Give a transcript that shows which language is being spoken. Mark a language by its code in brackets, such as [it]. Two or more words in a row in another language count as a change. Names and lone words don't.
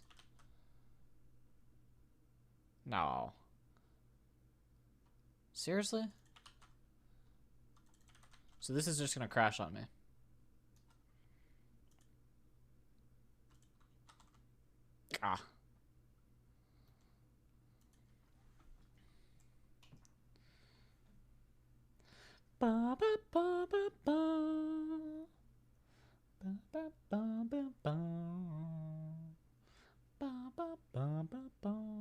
[en] No. Seriously? So this is just gonna crash on me. Ah. Ba ba ba ba ba. Ba ba ba ba ba. Ba ba ba ba ba.